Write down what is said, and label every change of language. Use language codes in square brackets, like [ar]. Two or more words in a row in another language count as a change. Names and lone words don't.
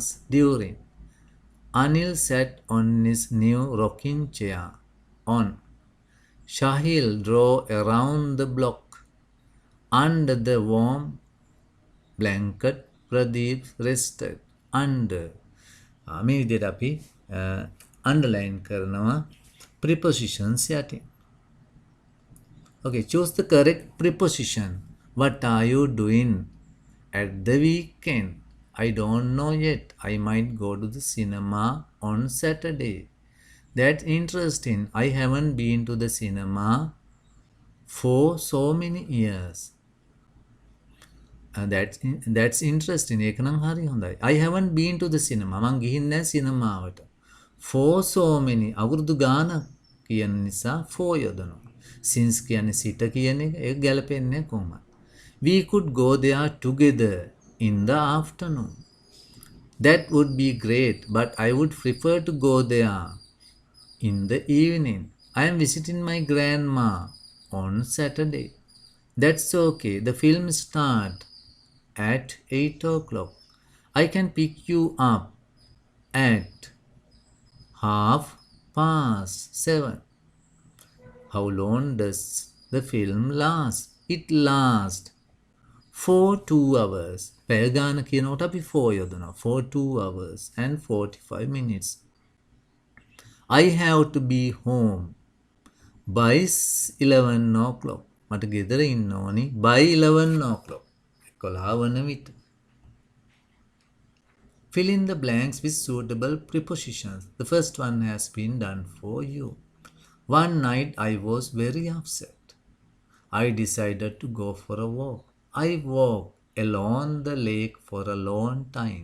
[en] During. Anil sat on his new rocking chair. On. Shahil drove around the block. Under the warm blanket, Pradeep rested. Under. [si] මේ විදිහට අපි underline කරනවා prepositions යටින්. [en] Okay, choose the correct preposition. What are you doing at the weekend? I don't know yet. I might go to the cinema on Saturday. That's interesting. I haven't been to the cinema for so many years. That's interesting. [si] ඒක නම් හරි හොඳයි. [en] I haven't been to the cinema. [si] මං ගිහින් නැහැ සිනමාවට. [en] For so many. [si] අවුරුදු ගානක් කියන නිසා for යොදනවා. Since කියන්නේ සිට කියන එක ඒක ගැලපෙන්නේ කොහොමද? [en] We could go there together in the afternoon. That would be great, but I would prefer to go there in the evening. I am visiting my grandma on Saturday. That's okay. The film start at 8 o'clock. I can pick you up at 7:30. How long does the film last? It lasts for 2 hours. [si] පැය ගාන කියනකොට අපි 4 යොදනවා. [en] For 2 hours and 45 minutes. I have to be home by 11 o'clock. [si] මට ගෙදර ඉන්න ඕනි [en] by 11 o'clock. [si] 11 වන විට. [en] Fill in the blanks with suitable prepositions. The first one has been done for you. One night I was very upset. I decided to go for a walk. I walked along the lake for a long time.